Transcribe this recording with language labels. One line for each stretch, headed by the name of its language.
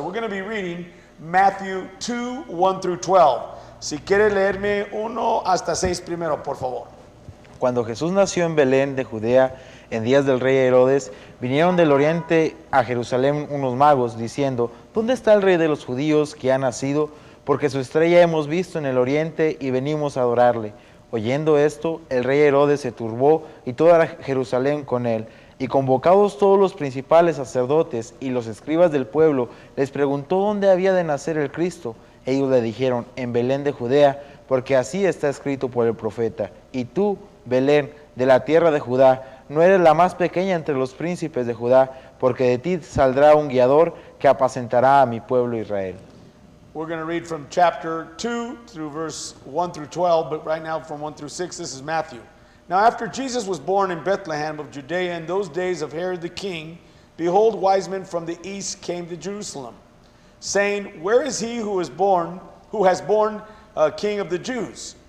English: We're going to be reading Matthew 2, 1 through 12.
Spanish: Si quiere leerme 1 hasta 6 primero, por favor. Cuando Jesús nació en Belén de Judea, en días del rey Herodes, vinieron del oriente a Jerusalén unos magos, diciendo: ¿Dónde está el rey de los judíos que ha nacido? Porque su estrella hemos visto en el oriente y venimos a adorarle. Oyendo esto, el rey Herodes se turbó y toda Jerusalén con él. Y convocados todos los principales sacerdotes y los escribas del pueblo, les preguntó dónde había de nacer el Cristo. Ellos le dijeron: en Belén de Judea, porque así está escrito por el profeta. Y tú, Belén, de la tierra de Judá, no eres la más pequeña entre los príncipes de Judá, porque de ti saldrá un guiador que apacentará a mi pueblo Israel.
English: We're going to read from chapter 2 through verse 1 through 12, but right now from 1 through 6, this is Matthew. Now after Jesus was born in Bethlehem of Judea in those days of Herod the king, behold, wise men from the east came to Jerusalem, saying, where is he who has born King of the Jews?